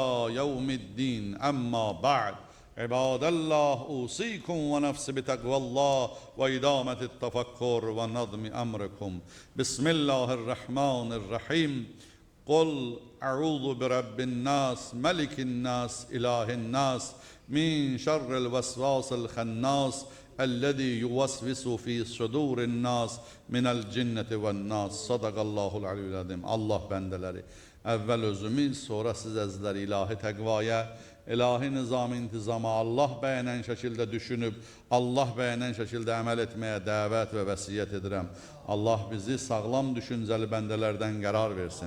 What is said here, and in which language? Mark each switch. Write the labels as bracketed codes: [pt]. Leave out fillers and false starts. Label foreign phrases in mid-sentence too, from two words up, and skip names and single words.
[ar] يوم الدين أما بعد عباد الله أوصيكم ونفسي بتقوى الله وإدامة التفكر ونظم أمركم بسم الله الرحمن الرحيم قل أعوذ برب الناس ملك الناس إله الناس من شر الوسواس الخناس الذي يوسوس في صدور الناس من الجنة والناس صدق الله العلي العظيم. [az] Allah bendeleri evvel özümü sonra siz əzizləri ilahi təqvaya, ilahi nizam intizama Allah bəyənən şəkildə düşünüb, Allah bəyənən şəkildə əməl etməyə dəvət və vəsiyyət edirəm. Allah bizi sağlam düşüncəli bəndələrdən qərar versin.